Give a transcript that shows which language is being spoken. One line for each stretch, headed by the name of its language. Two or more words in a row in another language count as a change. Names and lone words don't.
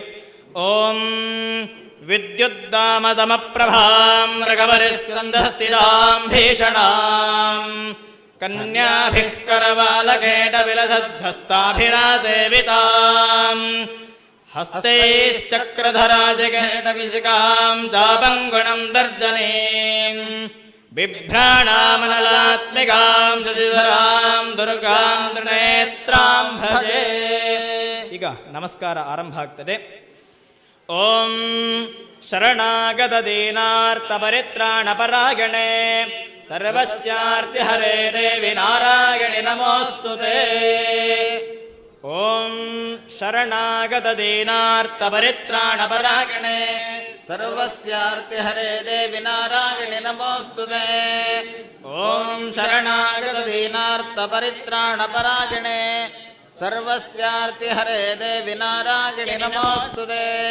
Sanskrit: ಓಂ ವಿದ್ಯುದ್ದಾಮ ಸಮಪ್ರಭಾಂ ಮೃಗವರಿಸ್ಕಂಧಸ್ಥಿತಾಂ ಭೀಷಣಾಂ ಕನ್ಯಾಭಿಃ ಕರವಾಲಕೇಟ ವಿಲಸದ್ಧಸ್ತಾಭಿರಾಸೇವಿತಾಂ ಹಸ್ತೈಶ್ಚಕ್ರಧರಾಜಕೇಟವಿಶಿಕಾಂ ಚಾಪಂಗುಣಂ ದರ್ಜನೀಂ ಬಿಭ್ರಾಣಾಮನಲಾತ್ಮಿಕಾಂ ಶಶಿಧರಾಂ ದುರ್ಗಾಂ ತ್ರಿನೇತ್ರಾಂ ಭಜೆ.
Kannada: ಈಗ ನಮಸ್ಕಾರ ಆರಂಭ ಆಗ್ತದೆ.
Sanskrit: ಓಂ ಶರಣಾಗತ ದೀನಾರ್ಥ ಪರಿತ್ರಾಣ ಪರಾಯಣೆ ಸರ್ವಸ್ಯಾರ್ತಿ ಹರೇ ದೇವಿ ನಾರಾಯಣಿ ನಮೋಸ್ತುತೆ. ಓಂ ಶರಣಾಗತ ದೀನಾರ್ಥ ಪರಿತ್ರಾಣ ಪರಾಯಣೆ ಸರ್ವಸ್ಯಾರ್ತಿ ಹರೇ ದೇವಿ ನಾರಾಯಣಿ ನಮೋಸ್ತುತೆ. ಓಂ ಶರಣಾಗತ ದೀನಾರ್ಥ ಪರಿತ್ರಾಣ ಪರಾಯಣೆ ಸರ್ವಸ್ಯಾರ್ತಿ ಹರೇ ದೇವಿ ನಾರಾಯಣಿ ನಮೋಸ್ತುತೆ.